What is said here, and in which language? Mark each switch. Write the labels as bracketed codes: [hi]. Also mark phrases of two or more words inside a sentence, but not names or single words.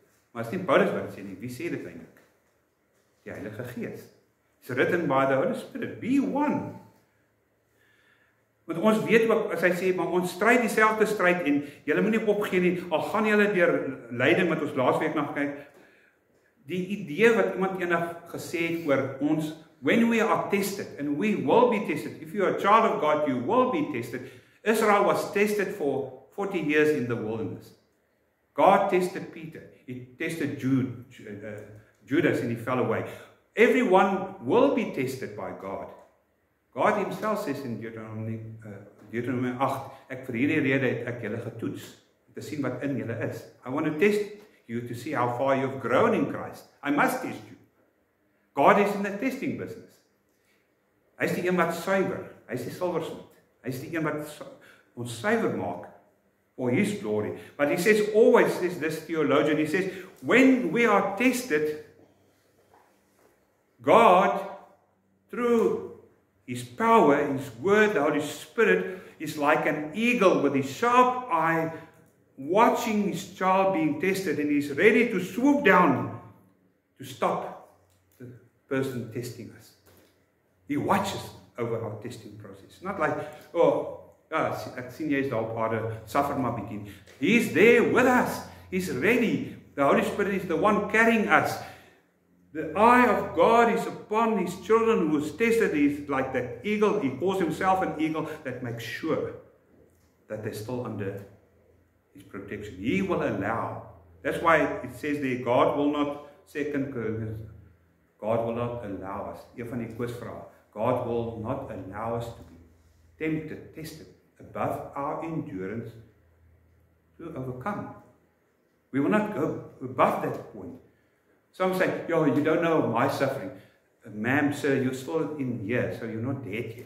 [af] Maar het is nie Paulus wat het sê nie, wie sê dit eintlik? Die Heilige Gees. [en] It's written by the Holy Spirit, be one. [af] Want ons weet ook, as hy sê, maar ons stryd dieselfde stryd en julle moenie opgee nie, al gaan julle deur lyding wat ons laasweek na kyk, die idee wat iemand eendag gesê het oor ons, [en] when we are tested, and we will be tested, if you are a child of God, you will be tested. Israel was tested for 40 years in the wilderness. God tested Peter, he tested Judas and he fell away. Everyone will be tested by God. God himself says in Deuteronomy 8, [af] ek vir hierdie rede het ek julle getoets, te sien wat in julle is. [en] I want to test you to see how far you've grown in Christ. I must test you. God is in the testing business. [af] Hy is die een wat suiwer, hy is die silversmid. Hy is die een wat ons suiwer maak [en] for his glory. But he says, always says this theologian, he says, when we are tested, God, through his power, his word, the Holy Spirit, is like an eagle with his sharp eye watching his child being tested, and he's ready to swoop down to stop the person testing us. He watches over our testing process. Not like, [af] oh, ek sien jy is daar op aarde, suffer maar bietjie. [en] He's there with us. He's ready. The Holy Spirit is the one carrying us. The eye of God is upon his children who is tested. He's like that eagle. He calls himself an eagle that makes sure that they're still under his protection. He will allow. That's why it says there, God will not, 2 Corinthians, God will not allow us. [af] Een van die quizvrae. [en] God will not allow us to be tempted, tested, above our endurance to overcome. We will not go above that point. Some say, yo, you don't know my suffering. Ma'am, sir, you're still in here, so you're not dead yet.